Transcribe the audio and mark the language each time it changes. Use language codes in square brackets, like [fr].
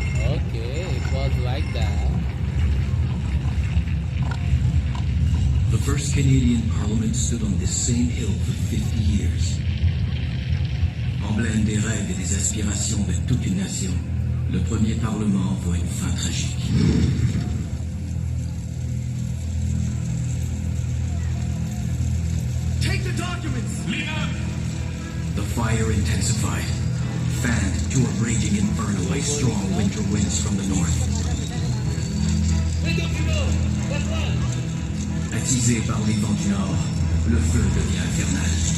[en] Okay, it was like that. The first Canadian Parliament stood on this same hill for 50 years. [fr] Emblème des rêves et des aspirations de toute une nation, le premier Parlement voit une fin tragique. [en] Take the documents! Leader! The fire intensified, fanned to a raging inferno by strong winter winds from the north. [fr] Attisé par les vents du nord, le feu devient infernal.